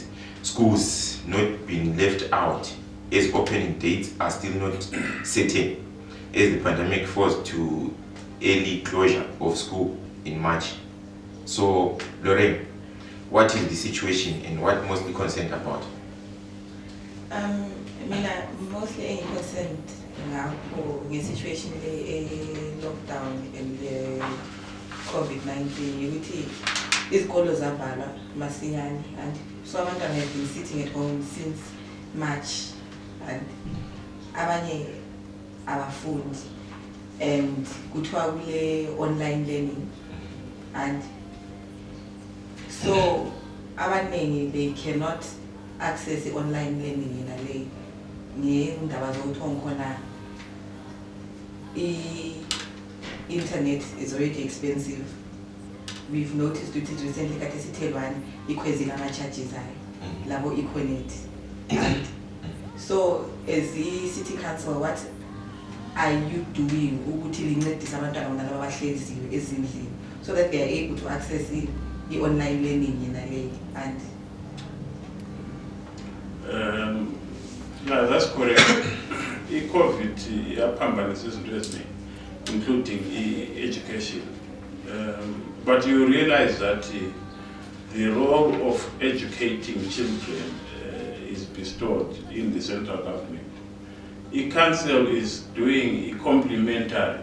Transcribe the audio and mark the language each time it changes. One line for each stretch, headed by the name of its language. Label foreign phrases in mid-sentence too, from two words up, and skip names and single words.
English: Schools not being left out, as opening dates are still not certain, as the pandemic forced to early closure of school in March. So, Lorraine, what is the situation and what must be concerned about? Mostly concerned now with the situation lockdown and COVID-19.
North Ndebele: Izikolo zavalwa masinyane,
English: and so abantwana have been sitting at home since March, and
North Ndebele: abanye abafundi,
English: and
North Ndebele: kuthiwa kule
English: online learning, and so abaningi they cannot access the online learning in a way.
North Ndebele: Ngendaba zokuthi khona
English: internet is already expensive. We've noticed that recently
North Ndebele: kati sithelwane ikhwezile ama-charges ayo labo econet.
English: And so as the city council, what are you doing
North Ndebele: ukuthi lincedise abantwana bona laba abahleliziwe ezindlini
English: so that they are able to access the online learning in a way? And yeah, that's correct.
North Ndebele: COVID yaphambanisa izinto eziningi,
English: including education. But you realize that the role of educating children is bestowed in the central government. The council is doing a complementary.